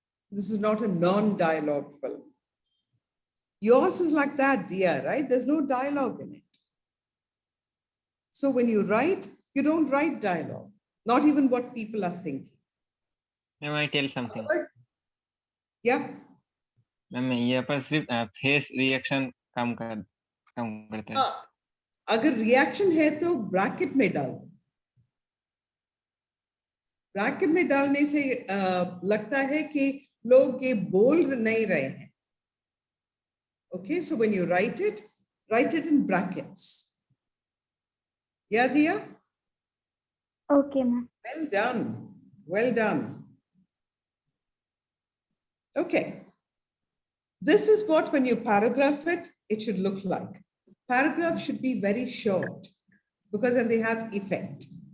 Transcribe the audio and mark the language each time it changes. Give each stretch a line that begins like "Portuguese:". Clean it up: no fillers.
English: This is not a non-dialogue film. Yours is like that, Dia, right? There's no dialogue in it. So when you write, you don't write dialogue, not even what people are thinking. May I tell something? Yeah.
Hindi: मैं यहाँ पर सिर्फ face reaction काम करता है। हाँ, अगर reaction है तो ब्रैकेट में डाल दो। ब्रैकेट में डालने से लगता है कि लोग ये बोल नहीं रहे हैं।
English: Okay, so when you write it in brackets. Yeah, Diya? Okay, ma'am. Well done. Well done. Okay. This is what, when you paragraph it, it should look like. Paragraph should be very short because then they have effect.